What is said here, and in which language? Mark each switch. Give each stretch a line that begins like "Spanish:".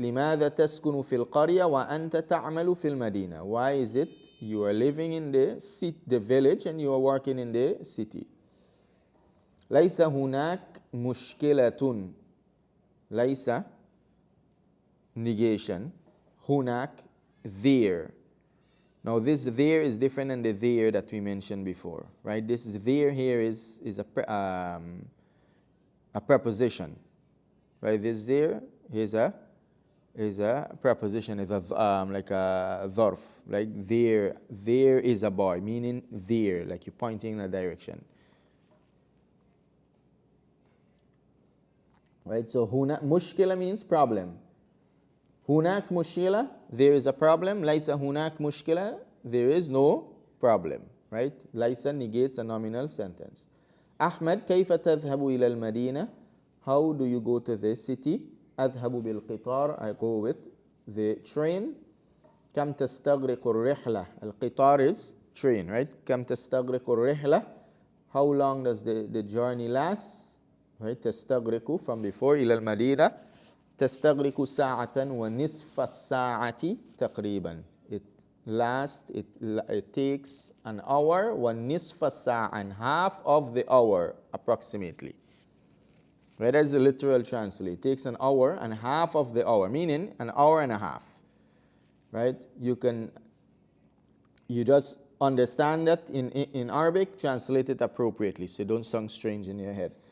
Arabic: لماذا تسكن في القرية وأنت تعمل في المدينة?
English: Why is it you are living in the village and you are working in the city?
Arabic: ليس هناك مشكلة.
English: ليس, negation. هناك, there. Now this there is different than the there that we mentioned before, right? This is there here is a preposition, right? This there is a preposition, is a like a ظرف, like there is a boy, meaning there, like you're pointing in a direction. Right? So
Arabic: هنا مشكلة
English: means problem.
Arabic: هناك مشكلة,
English: there is a problem.
Arabic: ليس هناك مشكلة,
English: there is no problem. Right? ليس negates a nominal sentence.
Arabic: أحمد كيف تذهب إلى المدينة?
English: How do you go to the city?
Arabic: أذهب بالقطار,
English: I go with the train.
Arabic: كم تستغرق الرحلة?
English: القطار is train, right?
Arabic: كم تستغرق الرحلة?
English: How long does the journey last? Right?
Arabic: تستغرق
English: from before
Arabic: إلى المدينة. تستغرق ساعة ونصف الساعة تقريبا.
English: It takes an hour
Arabic: ونصف الساعة,
English: and half of the hour approximately. Right? That's the literal translate. It takes an hour and half of the hour, meaning an hour and a half. Right? You just understand that in Arabic, translate it appropriately so don't sound strange in your head.